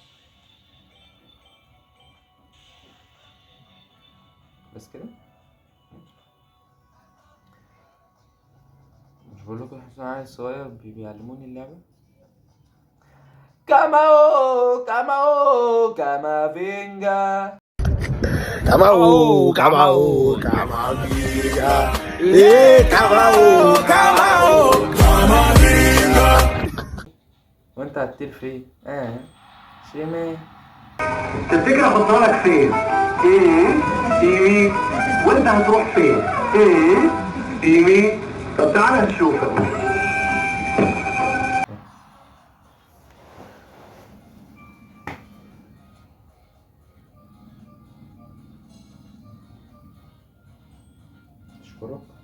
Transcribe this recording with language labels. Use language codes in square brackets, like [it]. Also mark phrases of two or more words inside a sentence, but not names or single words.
[ar] بس كده؟ مش بقول لكم حسين عيل صغير بيعلموني اللعبة. كامافينجا. Kamau, kamau, kamavinga. Kamau, kamau, kamavinga. وانت هتطير فين؟ شمال. تفتكر احطها لك فين؟ يمين. وانت هتروح فين؟ يمين. طب تعالى نشوفك. اشكرك.